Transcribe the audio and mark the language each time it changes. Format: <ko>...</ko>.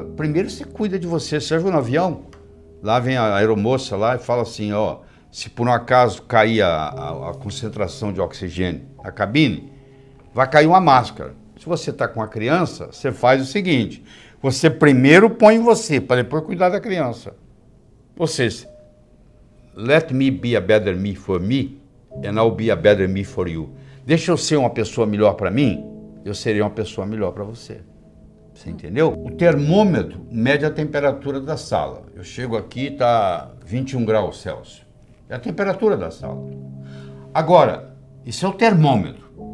<pt>Primeiro você cuida de você. Você viu no avião? Lá vem a aeromoça lá e fala assim, ó, se por um acaso cair a concentração de oxigênio na cabine, vai cair uma máscara. Se você está com a criança, você faz o seguinte, você primeiro põe em você, para depois cuidar da criança. Ou seja,</pt> <en>let me be a better me for me, and I'll be a better me for you.</en> <pt>Deixa eu ser uma pessoa melhor para mim, eu serei uma pessoa melhor para você. Você entendeu? O termômetro mede a temperatura da sala. Eu chego aqui, está 21 graus Celsius. É a temperatura da sala. Agora, isso é o termômetro.</pt>